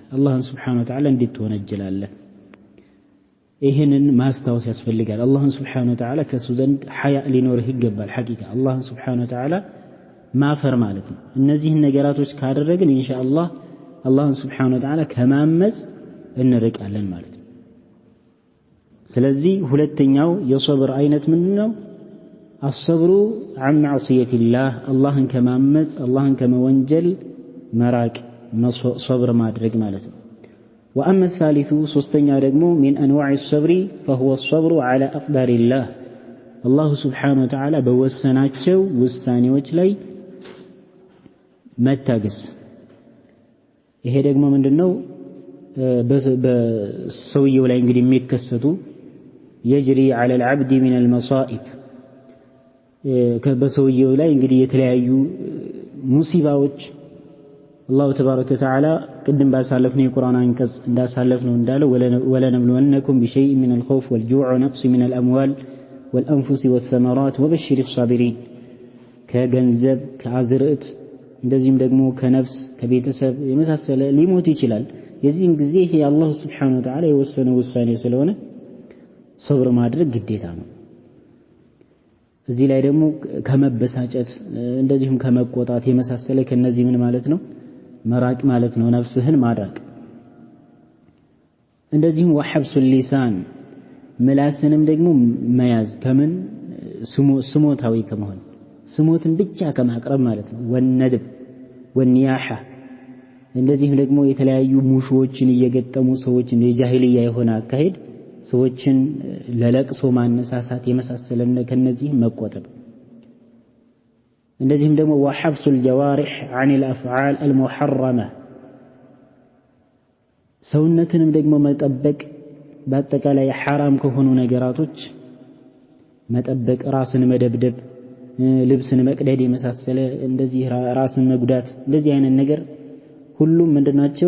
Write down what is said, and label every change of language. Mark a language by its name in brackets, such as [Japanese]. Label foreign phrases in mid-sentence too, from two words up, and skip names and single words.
[Amharic] አላህን [Arabic] سبحانه وتعالى [Amharic] እንዴት ትወነጀላለህ? ይሄንን ማስታወስ ያስፈልጋል። አላህን [Arabic] سبحانه وتعالى [Amharic] ከሱ ዘንድ ሐያ ሊኖርህ ይገባል። ሐቂቃ አላህን [Arabic] سبحانه وتعالى [Amharic] ማፈር ማለት ነው። እነዚህን ነገራቶች ካደረግን ኢንሻአላህ አላህን [Arabic] سبحانه وتعالى [Amharic] ከማመጽ እንርቃለን ማለት ነው። ስለዚህ ሁለተኛው የሶብር አይነት ምንድነው? [Arabic] الصبر عن معصية الله [Amharic] አላህን ከማመጽ አላህን ከመወንጀል መራቅ ሶብር ማድረግ ማለት ነው። [Arabic] وأما الثالث [Amharic] ሶስተኛ ደግሞ [Arabic] من أنواع الصبر فهو الصبر على أقدار الله الله سبحانه وتعالى [Amharic] በወሰናቸው ውሳኔዎች ላይ መታገስ። ይሄ ደግሞ ምንድነው? በሰውየው ላይ እንግዲህ የሚከሰቱ [Arabic] يجري على العبد من المصائب [Amharic] በሰውየው ላይ እንግዲህ የተለያዩ ሙሲባዎች [Arabic] الله تبارك وتعالى [Amharic] ቅድም ባሳለፍነው የቁርአን አንቀጽ እንዳሳለፍነው እንዳለው [Arabic] ولنبلونكم بشيء من الخوف والجوع ونقص من الأموال والأنفس والثمرات وبشر الصابرين [Amharic] ከገንዘብ ከአዝርዕት እንደዚህም ደግሞ ከነፍስ ከቤተሰብ የመሳሰለ ሊሞት ይችላል። የዚህን ጊዜ ይሄ [Arabic] الله سبحانه وتعالى [Amharic] የወሰነው ውሳኔ ስለሆነ ሶብር ማድረግ ግዴታ ነው። እዚህ ላይ ደግሞ ከመበሳጨት እንደዚሁም ከመቆጣት የመሳሰለ ከነዚህ ምን ማለት ነው? መራቅ ማለት ነው። ነፍስህን ማድረቅ። እንደዚሁም [Arabic] وحبس اللسان [Amharic] ምላስንም ደግሞ መያዝ ከምን ስሞታዊ ከመሆን ስሞትን ብቻ ከማቅረብ ማለት ነው። [Arabic] والندب والنياحة [Amharic] እንደዚህም ደግሞ የተለያዩ ሙሾችን እየገጠሙ ሰዎችን የጃሂልያ የሆነ አካሄድ ሰዎችን ለለቅሶ ማነሳሳት የመሳሰለነ ከነዚህ መቆጠብ። እንደዚህም ደግሞ [Arabic] وحبس الجوارح عن الأفعال المحرمة [Amharic] ሰውነትንም ደግሞ መጠበቅ በአጠቃላይ ሐራም ከሆኑ ነገራቶች መጠበቅ፣ ራስን መደብደብ፣ ልብስን መቅደድ የመሳሰለ እንደዚህ ራስን መጉዳት እንደዚህ አይነት ነገር ሁሉም ምንድናቸው?